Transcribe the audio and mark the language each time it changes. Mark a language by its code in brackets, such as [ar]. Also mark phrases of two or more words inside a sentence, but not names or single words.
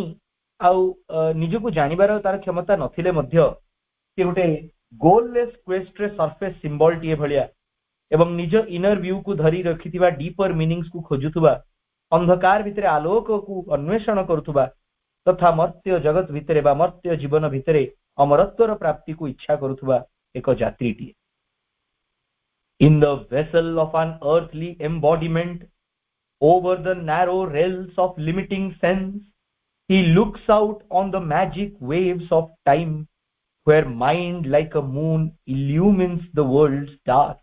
[or] ଆଉ ନିଜକୁ ଜାଣିବାର ତାର କ୍ଷମତା ନଥିଲେ ମଧ୍ୟ ସେ ଗୋଟେ [en] goalless quest surface symbol [or] ଭଳିଆ ଏବଂ ନିଜ [en] inner view [or] ଧରି ରଖିଥିବା [en] deeper meanings [or] ଖୋଜୁଥିବା, ଅନ୍ଧକାର ଭିତରେ ଆଲୋକକୁ ଅନ୍ୱେଷଣ କରୁଥିବା ତଥା ମର୍ତ୍ତ୍ୟ ଜଗତ ଭିତରେ ବା ମର୍ତ୍ତ୍ୟ ଜୀବନ ଭିତରେ ଅମରତ୍ୱର ପ୍ରାପ୍ତିକୁ ଇଚ୍ଛା କରୁଥିବା ଏକ ଯାତ୍ରୀଟିଏ। [en] In the vessel of an earthly embodiment, over the narrow rails of limiting sense, he looks out on the magic waves of time, where mind like a moon illumines the world's dark.